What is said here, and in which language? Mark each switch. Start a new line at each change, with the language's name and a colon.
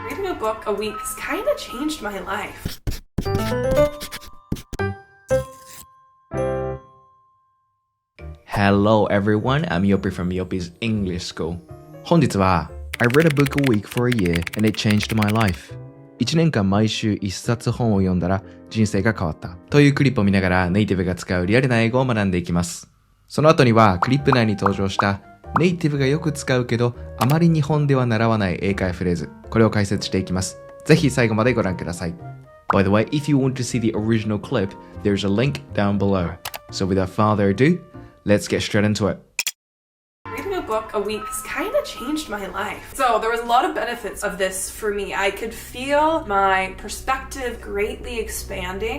English: Reading a book a week has kind of changed my life. Hello everyone, I'm Yopi from Yopi's English School.
Japanese: 本日は
English: I read a book a week for a year and it changed my life.
Japanese: 1年間毎週1冊本を読んだら人生が変わったというクリップを見ながらネイティブが使うリアルな英語を学んでいきます。その後にはクリップ内に登場したネイティブがよく使うけどあまり日本では習わない英会フレーズ、これを解説していきます。ぜひ最後までご覧ください。
English: By the way, if you want to see the original clip, there's a link down below. So without further ado, let's get straight into it. Reading a book a week has kind of changed my life. So there was a lot of benefits of this for me. I could feel my perspective greatly expanding.